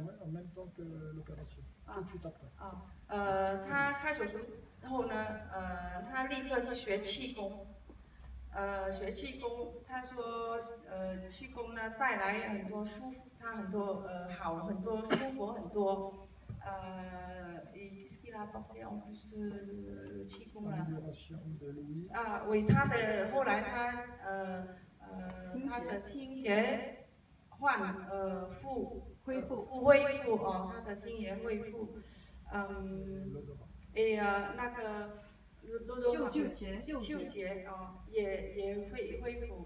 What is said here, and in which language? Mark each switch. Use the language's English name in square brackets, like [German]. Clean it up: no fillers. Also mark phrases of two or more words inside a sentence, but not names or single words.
[Chinese] 他开手术后呢，他立刻去学气功。学气功，他说，气功呢带来很多舒服，他很多好很多舒服很多， [French] qu'est-ce qu'il a apporté en plus de [Chinese] 气功啦？为他的后来他的听觉恢复哦，他的听觉恢复，那个。嗅觉啊，也会恢复。